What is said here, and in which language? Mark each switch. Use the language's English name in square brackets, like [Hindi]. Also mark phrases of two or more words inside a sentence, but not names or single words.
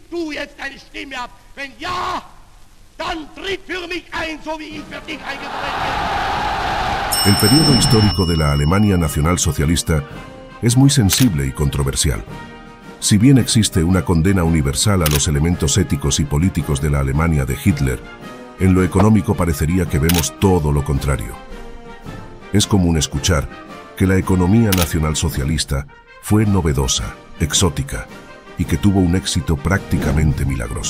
[German] du jetzt deine Stimme ab? Wenn ja, dann tritt für mich ein, so wie ich für dich eingetreten bin. [Spanish] El periodo histórico de la Alemania nacionalsocialista es muy sensible y controversial. Si bien existe una condena universal a los elementos éticos y políticos de la Alemania de Hitler, en lo económico parecería que vemos todo lo contrario. Es común escuchar que la economía nacionalsocialista fue novedosa, exótica, y que tuvo un éxito prácticamente milagroso.